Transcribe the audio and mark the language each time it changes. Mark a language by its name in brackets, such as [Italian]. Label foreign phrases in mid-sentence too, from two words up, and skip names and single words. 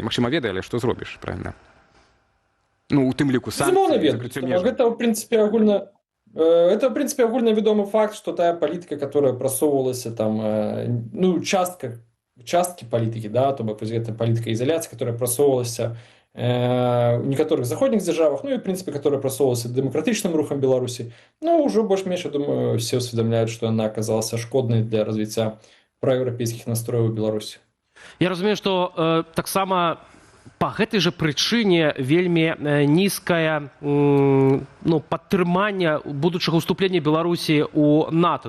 [Belarusian] Магчыма, ведае, але што зробіш, правильно? Ну, у тым ліку санкцыі, закрыццё межаў. Гэта, [Russian] в принципе, [Belarusian] агульна вядомы факт, што тая палітыка, которая прасоўвалася там, ну, часткі палітыкі, да, то бок гэта палітыка ізаляцыі, которая прасоўвалася у некаторых заходніх дзяржавах, ну і, [Russian] в принципе, [Belarusian] которая прасоўвалася дэмакратычным рухам Беларусі, ну, ўжо больш-менш, я думаю, все ўсведамляюць, што яна аказалася шкоднай для развіцця праеўрапейскіх настрояў у Беларусі. Я разумею, што таксама па гэтай жа прычыне вельмі нізкае падтрыманне будучага ўступлення Беларусі ў НАТО.